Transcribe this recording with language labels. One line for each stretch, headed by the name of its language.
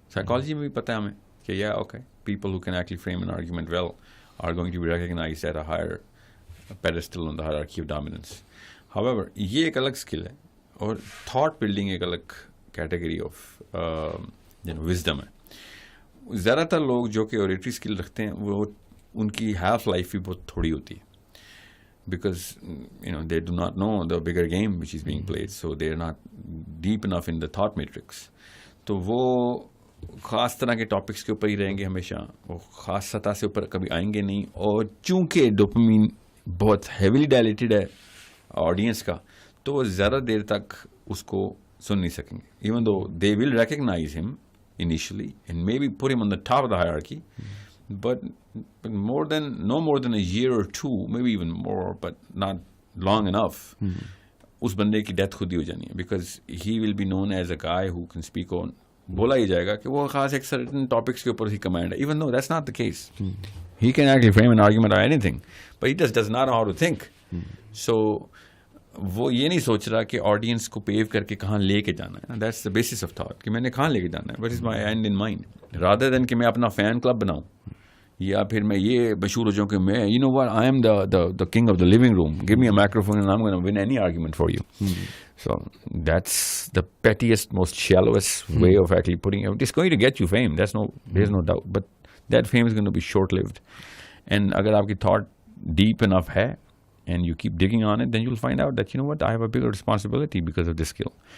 English: psychology
Urdu: میں بھی پتہ ہے ہمیں کہ
English: یا okay people who can actually frame an argument well are going to be recognized at a higher pedestal on the hierarchy of dominance.
Urdu: However, یہ ایک الگ اسکل ہے اور تھاٹ بلڈنگ ایک الگ کیٹیگری آف وزڈم ہے. زیادہ تر لوگ جو کہ اوریٹری اسکل رکھتے ہیں وہ ان کی ہیلف لائف بھی بہت تھوڑی ہوتی ہے,
English: Because they do not know the bigger game which is being played, so they are not deep enough in the thought matrix.
Urdu: تو وہ خاص طرح کے ٹاپکس کے اوپر ہی رہیں گے ہمیشہ, وہ خاص سطح سے اوپر کبھی آئیں گے نہیں. اور چونکہ ڈوپامین بہت ہیویلی ڈائلیٹڈ ہے آڈینس کا, تو وہ زیادہ دیر تک اس کو سن نہیں سکیں گے.
English: even though they will recognize him initially and may be put him on the top of the hierarchy, but no more than a year or two, maybe even more, but not long enough,
Urdu: اس بندے کی ڈیتھ خود ہی ہو جانی ہے,
English: Because he will be known as a guy who can speak on.
Urdu: بولا ہی جائے گا کہ وہ خاص ایک سرٹن ٹاپکس کے اوپر ہی کمانڈ ہے,
English: Even no that's not the case. He can actually frame an argument on anything, but he does not know how to think.
Urdu: سو وہ یہ نہیں سوچ رہا کہ آڈینس کو پیو کر کے کہاں لے کے جانا ہے.
English: that's the basis of thought
Urdu: کہ میں نے کہاں لے کے جانا ہے,
English: what is my end in mind, rather than
Urdu: کہ میں اپنا فین کلب بناؤں یا پھر میں یہ مشہور ہو جاؤں کہ میں
English: You know what I am the king of the living room, give me a microphone and I am gonna win any argument for you. So that's the pettiest, most shallowest way of actually putting it. It's going to get you fame. There's no doubt. But that fame is going to be short-lived. And
Urdu: agar aapki
English: thought deep enough hai, and you keep digging on it, then you'll find out that, you know what, I have a bigger responsibility because of this skill.